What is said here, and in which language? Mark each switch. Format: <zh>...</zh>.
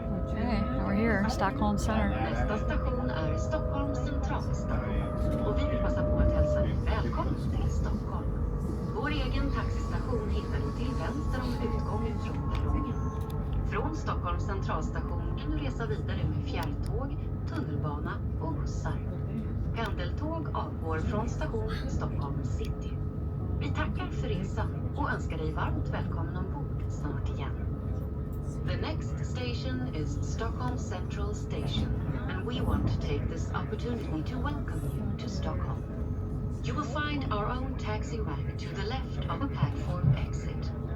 <en>Okay, now we're here, Stockholm Center.</en> <sv>Nästa station är Stockholm Central Station och vi vill passa på att hälsa dig välkommen till Stockholm. Vår egen taxistation hittar du till vänster om utgången från perrongen. Från Stockholm centralstation kan du resa vidare med fjärrtåg, tunnelbana och bussar. Pendeltåg avgår från station Stockholm City. Vi tackar för resan och önskar dig varmt välkommen ombord snart igen.</sv> <en>The next station is Stockholm Central Station, and we want to take this opportunity to welcome you to Stockholm. You will find our own taxi rank to the left of a platform exit.</en>